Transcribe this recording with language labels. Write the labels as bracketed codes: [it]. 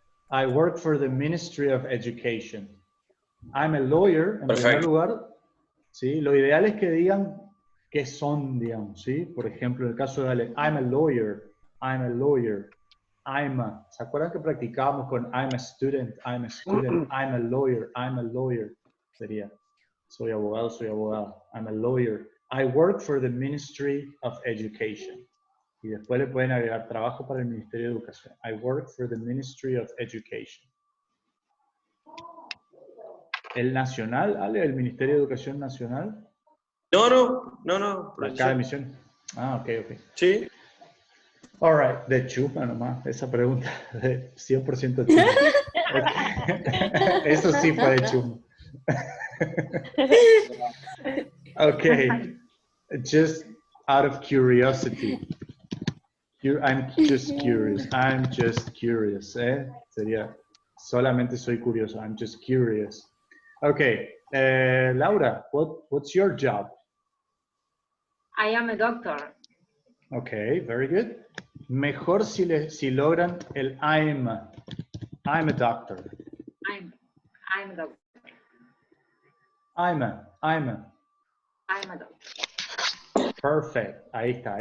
[en] I work for the Ministry of Education. I'm a lawyer, [es] en primer lugar. ¿Sí? Lo ideal es que digan qué son, digamos, ¿sí? Por ejemplo, en el caso de Ale, [en] I'm a lawyer, I'm a lawyer, [es] ¿se acuerdan que practicábamos con [en] I'm a student, I'm a lawyer, [es] sería, soy abogado, soy abogada, [en] I'm a lawyer, I work for the Ministry of Education. [es] Y después le pueden agregar trabajo para el Ministerio de Educación. [en] I work for the Ministry of Education. [es] ¿El nacional, Ale? ¿El Ministerio de Educación Nacional? No. Cada emisión. Ah, ok. Sí. [en] All right, [es] de chuma nomás, esa pregunta de 100% chuma. Okay. Eso sí fue de chuma. [en] Okay, just out of curiosity. I'm just curious, ¿eh? [es] Sería, solamente soy curioso, [en] I'm just curious. Okay, Laura, what's your job? I am a doctor. Okay, very good. [es] Mejor si logran el [en] I'm a doctor. I'm a doctor. I'm a doctor. Perfect, [es] ahí está.